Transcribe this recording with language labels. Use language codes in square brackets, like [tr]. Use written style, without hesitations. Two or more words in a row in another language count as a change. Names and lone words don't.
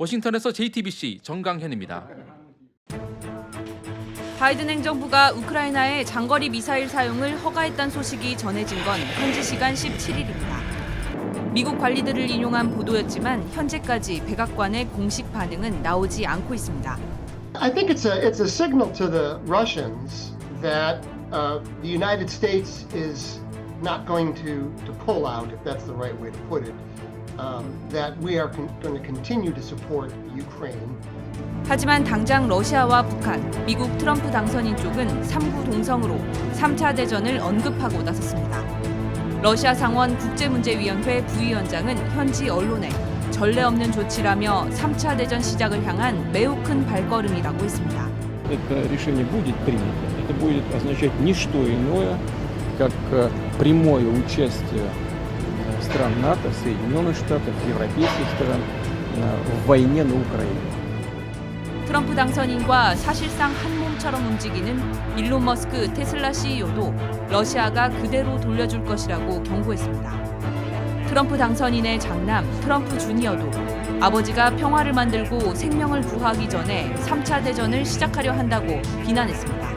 [ko] 워싱턴에서 JTBC 정강현입니다. 바이든 행정부가 우크라이나의 장거리 미사일 사용을 허가했다는 소식이 전해진 건 현지 시간 17일입니다. 미국 관리들을 인용한 보도였지만 현재까지 백악관의 공식 반응은 나오지 않고 있습니다. [en] I think it's a signal to the Russians that the United States is not going to pull out, if that's the right way to put it, that we are going to continue to support Ukraine. [ko] 하지만 당장 러시아와 북한, 미국 트럼프 당선인 쪽은 3구 동성으로 3차 대전을 언급하고 나섰습니다. 러시아 상원 국제문제위원회 부위원장은 현지 언론에 전례 없는 조치라며 3차 대전 시작을 향한 매우 큰 발걸음이라고 했습니다. [ru] Это решение будет принято. Это будет означать не что иное, как прямое участие стран НАТО, Соединенных Штатов, европейских стран в войне на Украине. [ko] 트럼프 당선인과 사실상 한 몸처럼 움직이는 일론 머스크 테슬라 CEO도 러시아가 그대로 돌려줄 것이라고 경고했습니다. 트럼프 당선인의 장남 트럼프 주니어도 아버지가 평화를 만들고 생명을 구하기 전에 3차 대전을 시작하려 한다고 비난했습니다.